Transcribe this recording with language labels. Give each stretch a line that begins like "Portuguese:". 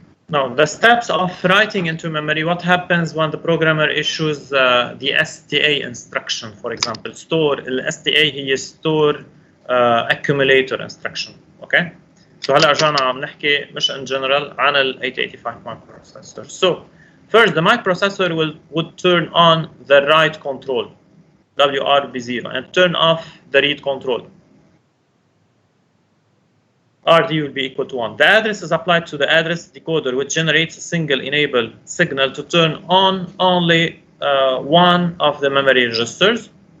English: Now, the steps of writing into memory, what happens when the programmer issues the STA instruction, for example, store, STA
Arabic: هي
English: store accumulator instruction, okay?
Arabic: So هلا رجعنا عم نحكي مش
English: in general
Arabic: عن ال 8085 microprocessor.
English: So, first the microprocessor would turn on the write control, WRB0, and turn off the read control. RD will be equal to 1. The address is applied to the address decoder, which generates a single enable signal to turn on only one of the memory registers.